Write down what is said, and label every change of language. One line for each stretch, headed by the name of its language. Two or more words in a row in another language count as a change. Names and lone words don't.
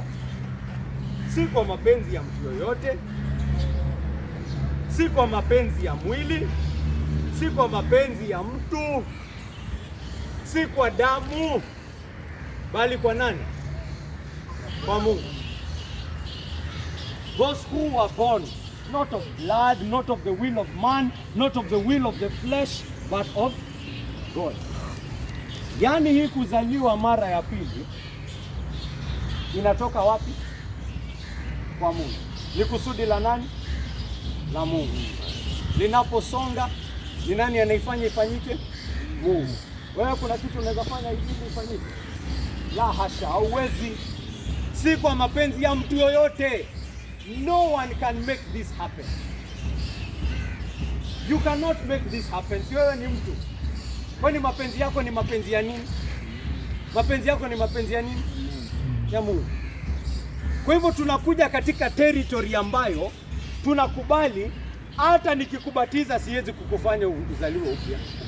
Swahili: Si kwa mapenzi ya mtu yeyote, si kwa mapenzi ya mwili, si kwa mapenzi ya mtu, si kwa damu, bali kwa nani? Kwa Mungu.
English: Those who were born not of blood, not of the will of man, not of the will of the flesh, but of God.
Swahili: Yaani hii kuzaliwa mara ya pili inatoka wapi? Kwa Mungu. Ni kusudi la nani? La Mungu. Linaposonga, ni nani anaifanya ifanyike? Mungu. Wewe kuna kitu unaweza fanya ili ifanyike? La hasha, hauwezi. Si kwa mapenzi ya mtu yoyote.
English: No one can make this happen. You cannot make this happen.
Swahili: Si wewe ni mtu. Kwani mapenzi yako ni mapenzi ya nini? Mapenzi yako ni mapenzi ya nini? Ya Mungu. Kwa hivyo tunakuja katika territory ambayo tunakubali hata nikikubatiza siwezi kukufanya uzaliwe upya.